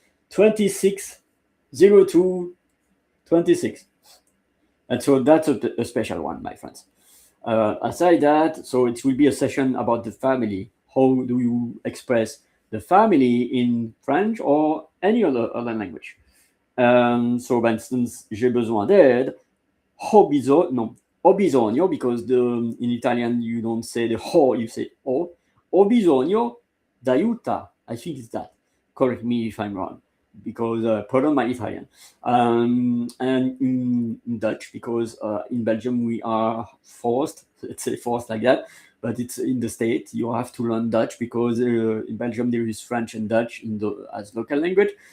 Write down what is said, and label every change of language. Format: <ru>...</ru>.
<en>2602 26. And so that's a special one, my friends. Aside that, so it will be a session about the family. How do you express the family in French or any other language? So, for instance,</en> <fr>j'ai besoin d'aide.</fr> <it>Ho bisogno,</it> <en>because in Italian you don't say the ho, you say ho.</en> <it>Ho bisogno d'aiuta.</it> <en>I think it's that. Correct me if I'm wrong, because pardon my Italian. And in Dutch, because in Belgium we are forced, let's say forced like that, but it's in the state you have to learn Dutch, because in Belgium there is French and Dutch as local language.</en>